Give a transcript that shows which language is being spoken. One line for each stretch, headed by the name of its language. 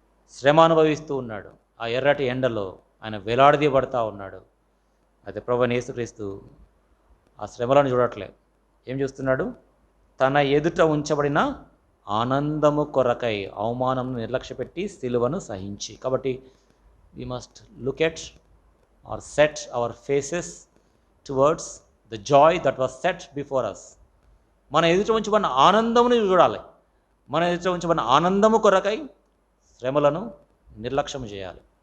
Telugu: శ్రమ అనుభవిస్తూ ఉన్నాడు. ఆ ఎర్రటి ఎండలో ఆయన వేలాడదీయబడతా ఉన్నాడు. అయితే ప్రభువైన యేసుక్రీస్తు ఆ శ్రమలను చూడట్లే. ఏం చూస్తున్నాడు? తన ఎదుట ఉంచబడిన ఆనందము కొరకై అవమానం నిర్లక్ష్యపెట్టి సిలువను సహించి. కాబట్టి
English: we must look at or set our faces towards the joy that was set before us.
Telugu: మన ఎదుట ఉంచబడిన ఆనందమును చూడాలి. మన ఎదుట ఉంచబడిన ఆనందము కొరకై శ్రమలను నిర్లక్ష్యం చేయాలి.